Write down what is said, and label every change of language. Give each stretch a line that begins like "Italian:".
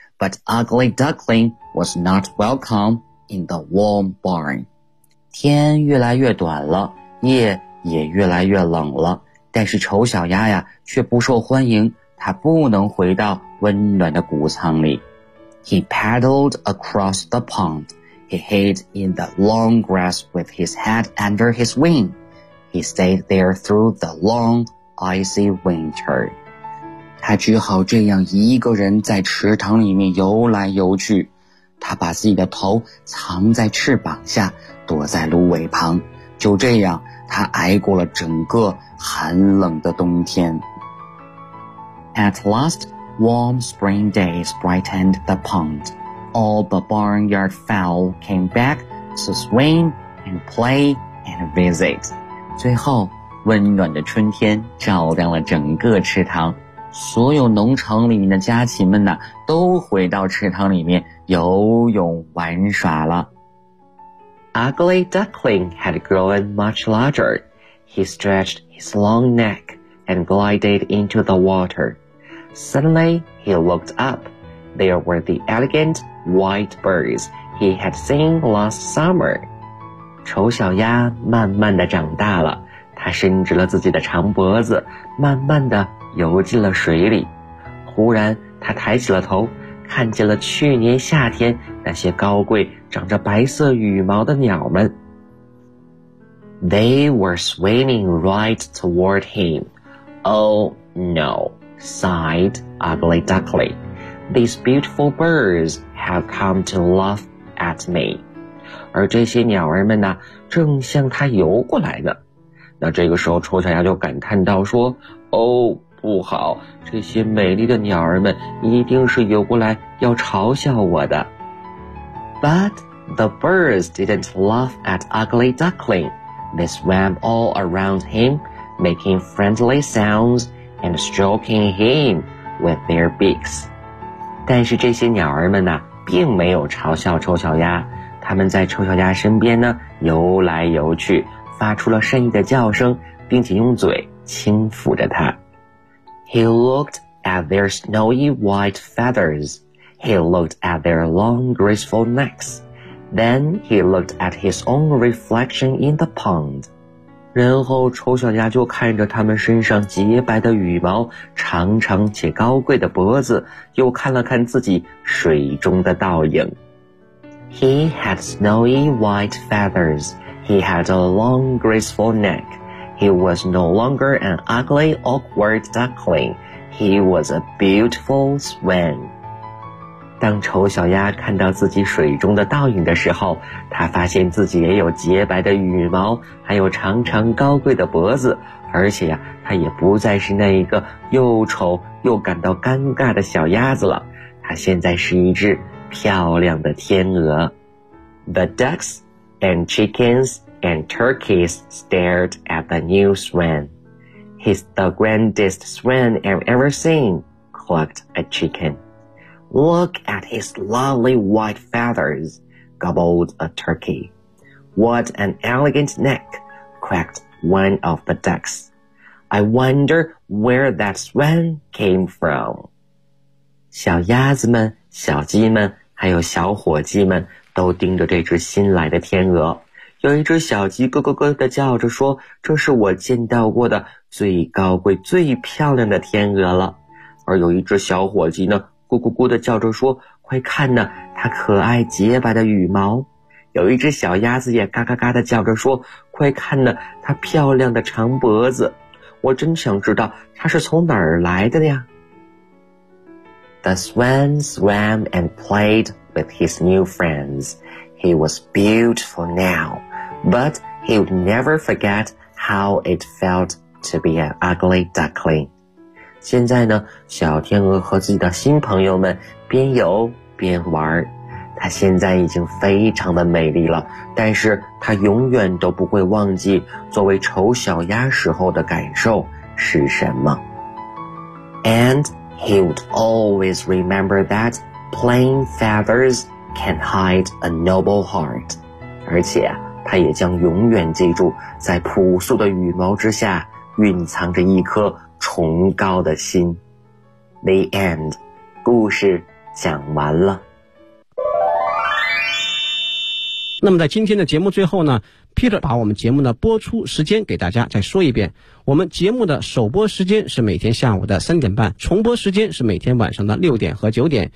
English: But Ugly Duckling was not welcome in the warm barn.
Chinese: 天越来越短了，夜也越来越冷了，但是丑小鸭呀却不受欢迎，它不能回到温暖的谷仓里。
English: He paddled across the pond. He hid in the long grass with his head under his wing. He stayed there through the long, icy winter.
Chinese: 他只好这样一个人在池塘里面游来游去。他把自己的头藏在翅膀下，躲在芦苇旁。就这样，他挨过了整个寒冷的冬天。
English: At last,Warm spring days brightened the pond. All the barnyard fowl came back to swim and play and visit.
Chinese: 最后，温暖的春天照亮了整个池塘，所有农场里面的家禽们呢，都回到池塘里面游泳玩耍了。
English: Ugly Duckling had grown much larger. He stretched his long neck and glided into the water. Suddenly, he looked up. There were the elegant white birds he had seen last summer.
Chinese: 丑小鸭慢慢地长大了，它伸直了自己的长脖子，慢慢地游进了水里。忽然，它抬起了头，看见了去年夏天那些高贵、长着白色羽毛的鸟们。
English: They were swimming right toward him. Oh, no. Sighed Ugly Duckling. These beautiful birds have come to laugh at me.
Chinese: 而这些鸟儿们呢，正向它游过来呢。那这个时候，丑小鸭就感叹道说，哦，不好，这些美丽的鸟儿们一定是游过来要嘲笑我的。
English: But the birds didn't laugh at Ugly Duckling. They swam all around him, making friendly soundsand stroking him with their beaks.
Chinese: 但是这些鸟儿们呢，并没有嘲笑丑小鸭，它们在丑小鸭身边呢，游来游去，发出了善意的叫声，并且用嘴轻抚着它。
English: He looked at their snowy white feathers. He looked at their long graceful necks. Then he looked at his own reflection in the pond.
Chinese: 然后丑小鸭就看着他们身上洁白的羽毛，长长且高贵的脖子，又看了看自己水中的倒影。
English: He had snowy white feathers. He had a long graceful neck. He was no longer an ugly awkward duckling. He was a beautiful swan.
Chinese: 当丑小鸭看到自己水中的倒影的时候，它发现自己也有洁白的羽毛，还有长长高贵的脖子，而且呀，它也不再是那一个又丑又感到尴尬的小鸭子了，它现在是一只漂亮的天鹅。
English: The ducks and chickens and turkeys stared at the new swan. He's the grandest swan I've ever seen, clucked a chicken. Look at his lovely white feathers, gobbled a turkey. What an elegant neck, quacked one of the ducks. I wonder where that swan came from.
Chinese: 小鸭子们、小鸡们还有小火鸡们都盯着这只新来的天鹅。有一只小鸡咯咯咯地叫着说，这是我见到过的最高贵、最漂亮的天鹅了。而有一只小火鸡呢，咕咕咕地叫着说，快看呢，它可爱洁白的羽毛。有一只小鸭子也嘎嘎嘎地叫着说，快看呢，它漂亮的长脖子。我真想知道它是从哪儿来的呀。
English: The swan swam and played with his new friends. He was beautiful now, but he would never forget how it felt to be an ugly duckling.
Chinese: 现在呢，小天鹅和自己的新朋友们边游边玩，它现在已经非常的美丽了，但是它永远都不会忘记作为丑小鸭时候的感受是什么。
English: And he would always remember that plain feathers can hide a noble heart.
Chinese: 而且他也将永远记住，在朴素的羽毛之下，蕴藏着一颗崇高的心。
English: The end，
Chinese: 故事讲完了。那么在今天的节目最后呢，Peter 把我们节目的播出时间给大家再说一遍，我们节目的首播时间是每天下午的3:30，重播时间是每天晚上的6:00和9:00。